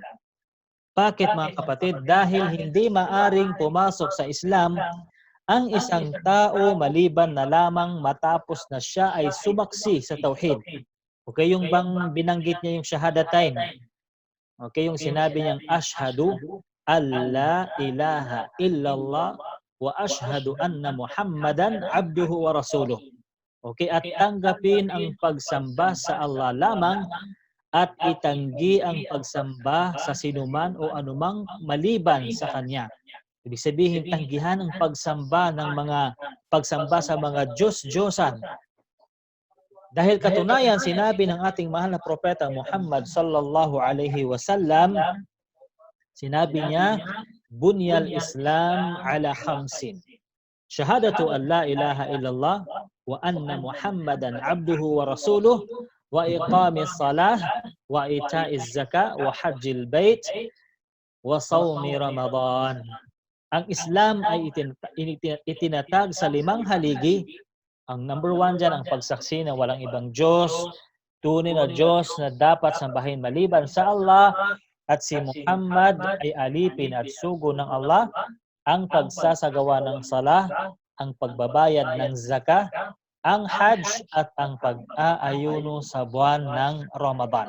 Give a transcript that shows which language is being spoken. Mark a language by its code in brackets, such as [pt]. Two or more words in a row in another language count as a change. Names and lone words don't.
[tl] Bakit mga kapatid? Dahil hindi maaring pumasok sa Islam ang isang tao maliban na lamang matapos na siya ay sumaksi sa tauhid. Okay, yung bang binanggit niya yung shahadatain. Okay, yung sinabi niyang [ar] أشهد أن لا إله إلا الله وأشهد أن محمدا عبده ورسوله. [tl] Okay, at tanggapin ang pagsamba sa Allah lamang at itanggi ang pagsamba sa sinuman o anumang maliban sa Kanya. Ibig sabihin, tanggihan ang pagsamba sa mga Diyos-Diyosan. Dahil katunayan, sinabi ng ating mahal na propeta Muhammad [ar] صلى الله عليه وسلم, [tl] sinabi niya, [ar] بني الإسلام على خمس. شهادة أن لا إله إلا الله وأن محمدا عبده ورسوله وإقام الصلاة وإيتاء الزكاة وحج البيت وصوم رمضان. [tl] Ang Islam ay itinatag sa 5 haligi. Ang number 1 dyan, ang pagsaksi na walang ibang Diyos, tunay na Diyos na dapat sambahin maliban sa Allah, at si Muhammad ay alipin at sugo ng Allah, ang pagsasagawa ng salah, ang pagbabayad ng zakah, ang hajj at ang pag-aayuno sa buwan ng Ramadan.